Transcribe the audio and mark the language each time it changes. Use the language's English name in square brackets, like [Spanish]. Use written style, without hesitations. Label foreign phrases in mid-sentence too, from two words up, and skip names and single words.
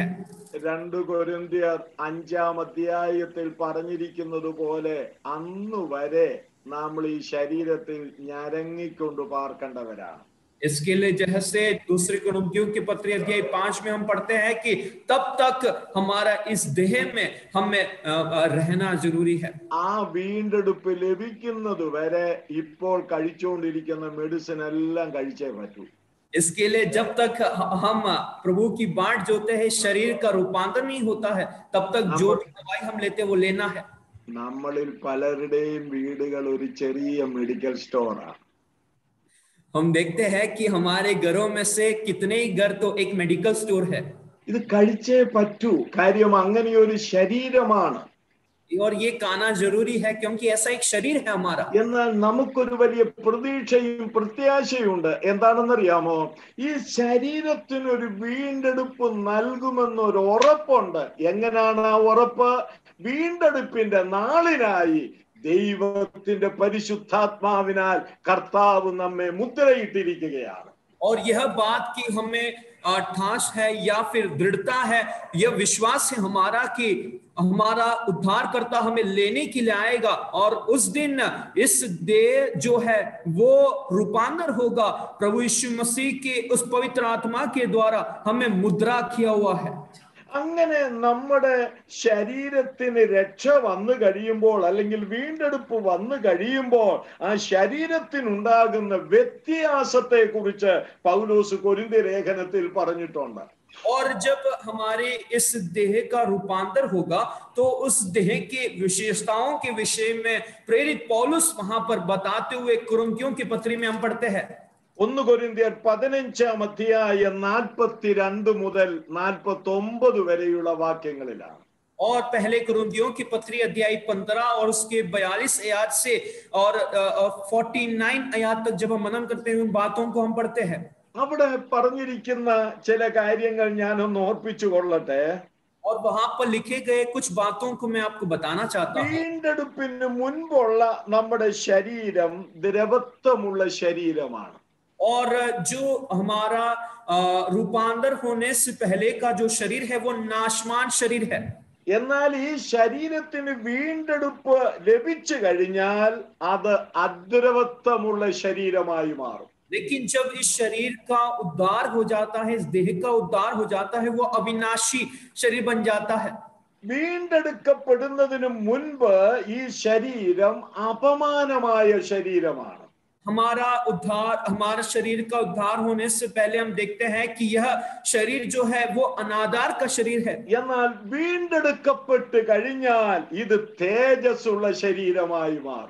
[Malayalam] 2 കൊരിന്ത്യർ 5-ാം അധ്യായത്തിൽ പറഞ്ഞിരിക്കുന്നത് പോലെ അന്ന് വരെ നമ്മൾ ഈ ശരീരത്തിൽ ഞരങ്ങിക്കൊണ്ട് പാർക്കേണ്ടവരാണ്. [Hindi] इसके लिए जैसे दूसरे कुरिन्थियों की पत्री अध्याय 5 में हम पढ़ते हैं कि तब तक हमारा इस देह में हमें रहना जरूरी है. [Malayalam] ആ വീണ്ടെടുപ്പ് ലഭിക്കുന്നത് വരെ ഇപ്പോൾ കഴിച്ചുകൊണ്ടിരിക്കുന്ന മെഡിസിൻ എല്ലാം കഴിച്ചേ പറ്റൂ. [Hindi] इसके लिए जब तक हम प्रभु की बाट जोते हैं, शरीर का रूपांतर नहीं होता है, तब तक जो दवाई हम लेते हैं वो लेना है. [Malayalam] നമ്മളിൽ പലരുടെയും വീടുകൾ ഒരു ചെറിയ [English] medical store. [Hindi] हम देखते हैं कि हमारे घरों में से कितने ही घर तो एक [English] medical store [Hindi] है. [Malayalam] ഇത് കഴിച്ചേ പറ്റൂ, കാര്യം അങ്ങനെയൊരു ശരീരമാണ്. [Hindi] और ये खाना जरूरी है क्योंकि ऐसा एक शरीर है हमारा. [Malayalam] എന്നാൽ നമുക്കൊരു വലിയ പ്രതീക്ഷയും പ്രത്യാശയുണ്ട്. എന്താണെന്നറിയാമോ? ഈ ശരീരത്തിനൊരു വീണ്ടെടുപ്പ് നൽകുമെന്നൊരു ഉറപ്പുണ്ട്. എങ്ങനെയാണ് ആ ഉറപ്പ്? വീണ്ടെടുപ്പിന്റെ നാളിനായി ദൈവത്തിന്റെ പരിശുദ്ധാത്മാവിനാൽ കർത്താവ് നമ്മെ മുദ്രയിട്ടിരിക്കുകയാണ്. [Hindi] और यह बात कि हमें ठास है या फिर दृढ़ता है, यह विश्वास है हमारा कि हमारा उद्धारकर्ता हमें लेने के लिए आएगा और उस दिन इस देह जो है वो रूपांतर होगा प्रभु यीशु मसीह के उस पवित्र आत्मा के द्वारा हमें मुद्रा किया हुआ है. [Malayalam] അങ്ങനെ നമ്മുടെ ശരീരത്തിന് രക്ഷ വന്നു കഴിയുമ്പോൾ അല്ലെങ്കിൽ വീണ്ടെടുപ്പ് വന്നു കഴിയുമ്പോൾ ആ ശരീരത്തിനുണ്ടാകുന്ന വ്യത്യാസത്തെ കുറിച്ച് പൗലോസ് കൊരിന്ത്യ ലേഖനത്തിൽ പറഞ്ഞിട്ടുണ്ട്. [Hindi] और जब हमारे इस देह का रूपांतर होगा तो उस देह के विशेषताओं के विषय में प्रेरित पौलुस वहां पर बताते हुए कुरिन्थियों की पत्री में हम पढ़ते हैं. [Malayalam] 1 കൊരിന്ത്യർ 15 അധ്യായം 42 മുതൽ 49 വരെയുള്ള വാക്യങ്ങളിലാണ്. [Hindi] और पहले कुरिन्थियों की पत्री अध्याय 15 और उसके 42 आयत से और 49 आयत तक जब हम मनन करते हैं उन बातों को हम पढ़ते हैं. [Malayalam] അവിടെ പറഞ്ഞിരിക്കുന്ന ചില കാര്യങ്ങൾ ഞാനൊന്ന് ഓർപ്പിച്ചു കൊള്ളട്ടെ. [Hindi] और वहां पर लिखे गए कुछ बातों को मैं आपको बताना चाहता हूं. [Malayalam] വീണ്ടെടുപ്പിന് മുൻപുള്ള നമ്മുടെ ശരീരം ദ്രവത്വമുള്ള ശരീരമാണ്. [Hindi] और जो हमारा रूपांतर होने से पहले का जो शरीर है वो नाशवान शरीर है. [Malayalam] എന്നാൽ ഈ ശരീരത്തിന് വീണ്ടെടുപ്പ് ലഭിച്ചു കഴിഞ്ഞാൽ അത് അദ്രവത്വമുള്ള ശരീരമായി മാറും. [Hindi] लेकिन जब इस शरीर का उद्धार हो जाता है, इस देह का उद्धार हो जाता है, वो अविनाशी शरीर बन जाता है. [Malayalam] വീണ്ടെടുക്കപ്പെടുന്നതിന് മുൻപ് ഈ ശരീരം അപമാനമായ ശരീരമാണ്. [Hindi] हमारा उद्धार, हमारा शरीर का उद्धार होने से पहले हम देखते हैं कि यह शरीर जो है वो अनादर का शरीर है. [Malayalam] എന്നാൽ വീണ്ടെടുക്കപ്പെട്ട് കഴിഞ്ഞാൽ ഇത് തേജസ്സുള്ള ശരീരമായി മാറും.